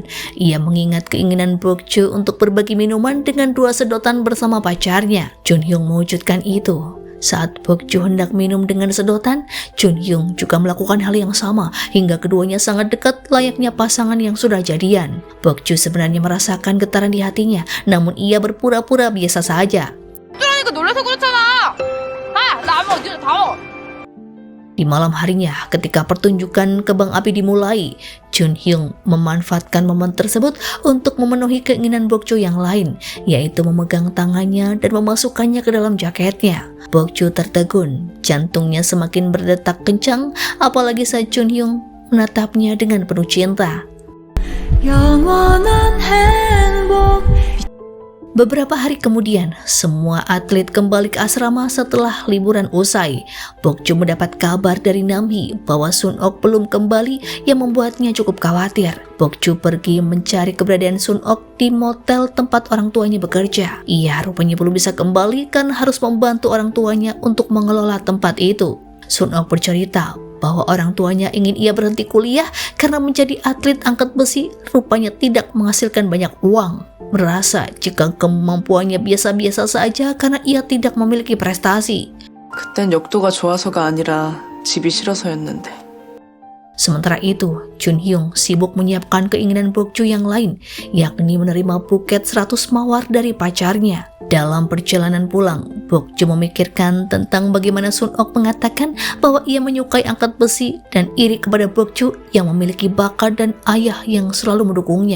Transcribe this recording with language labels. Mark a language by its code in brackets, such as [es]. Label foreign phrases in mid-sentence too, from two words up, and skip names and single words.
[id] Ia mengingat keinginan Bokju untuk berbagi minuman dengan 2 sedotan bersama pacarnya. Jun Hyung mewujudkan itu. Saat Bokju hendak minum dengan sedotan, Jun Hyung juga melakukan hal yang sama hingga keduanya sangat dekat layaknya pasangan yang sudah jadian. Bokju sebenarnya merasakan getaran di hatinya, namun ia berpura-pura biasa saja. [ko] 그러니까 놀라서 그렇잖아. 나 아무 어디서 다 먹어. [id] Di malam harinya, ketika pertunjukan kembang api dimulai, Jun Hyung memanfaatkan momen tersebut untuk memenuhi keinginan Bokju yang lain, yaitu memegang tangannya dan memasukkannya ke dalam jaketnya. Bokju tertegun, jantungnya semakin berdetak kencang, apalagi saat Jun Hyung menatapnya dengan penuh cinta. [ko] 영원한 행복. [id] Beberapa hari kemudian, semua atlet kembali ke asrama setelah liburan usai. Bokju mendapat kabar dari Namhee bahwa Sun Ok belum kembali yang membuatnya cukup khawatir. Bokju pergi mencari keberadaan Sun Ok di motel tempat orang tuanya bekerja. Ia rupanya belum bisa kembali karena harus membantu orang tuanya untuk mengelola tempat itu. Sun Ok bercerita bahwa orang tuanya ingin ia berhenti kuliah karena menjadi atlet angkat besi rupanya tidak menghasilkan banyak uang. Merasa jika kemampuannya biasa-biasa saja karena ia tidak memiliki prestasi. [ko] 그땐 역도가 좋아서가 아니라 집이 싫어서였는데. [id] Sementara itu, Jun Hyung sibuk menyiapkan keinginan Bokju yang lain, yakni menerima buket 100 mawar dari pacarnya. Dalam perjalanan pulang, Bokju memikirkan tentang bagaimana Sun Ok mengatakan bahwa ia menyukai angkat besi dan iri kepada Bokju yang memiliki bakat dan ayah yang selalu mendukungnya.